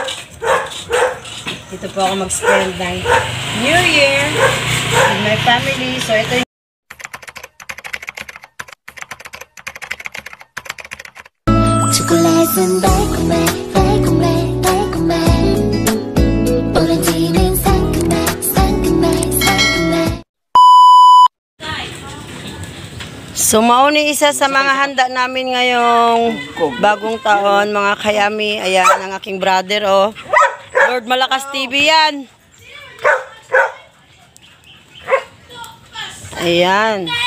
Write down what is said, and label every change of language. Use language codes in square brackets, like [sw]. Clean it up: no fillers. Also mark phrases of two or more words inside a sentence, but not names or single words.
[tl] Dito po ako mag-spend ng [en] New Year with my family. [tl] So, ito yung [ko] 초콜릿은 달콤해 달콤해 달콤해 오렌지는 상큼해 상큼해 상큼해. [tl] So, mauni isa sa mga handa namin ngayong bagong taon, mga kayami. Ayan, ang aking brother, oh. Lord Malakas TV yan. Ayan.